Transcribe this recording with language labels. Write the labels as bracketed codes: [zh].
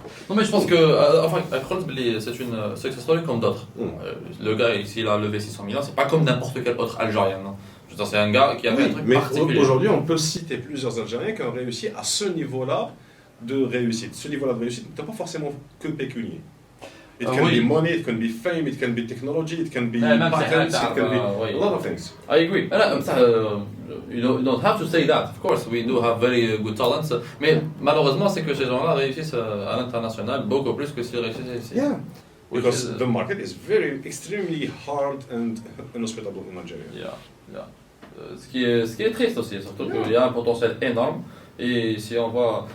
[fr] Non, mais je pense que enfin, c'est une success story comme d'autres. Le gars, s'il a levé 600 millions, c'est pas comme n'importe quel autre Algérien. Non. Je veux dire, c'est un gars qui a fait un truc particulier. Mais aujourd'hui, on peut citer plusieurs Algériens qui ont réussi à ce niveau-là de réussite. Ce niveau-là de réussite n'est pas forcément que pécunier. [en] It can be money, it can be fame, it can be technology, it can be patents, it can be a lot of things. I agree. You don't have to say that. Of course, we do have very good talents. [fr] Mais malheureusement, c'est que ces gens-là réussissent à l'international beaucoup plus que s'ils réussissent ici. [en] Yeah. Because the market is extremely hard and inhospitable in Algeria. Yeah. [fr] Ce qui est triste aussi, surtout qu'il y a un potentiel énorme. Et si on va.